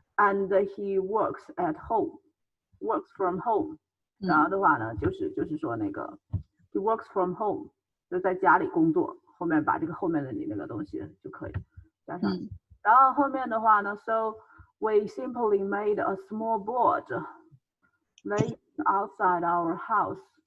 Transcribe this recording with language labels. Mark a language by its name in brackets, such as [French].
[English] and he works at home, works from home。 [Chinese] 然后的话呢，就是说那个 he works from home，就在家里工作，后面把这个后面的你那个东西就可以加上。 [English] 然后后面的话呢，so we simply made a small board laid outside our house。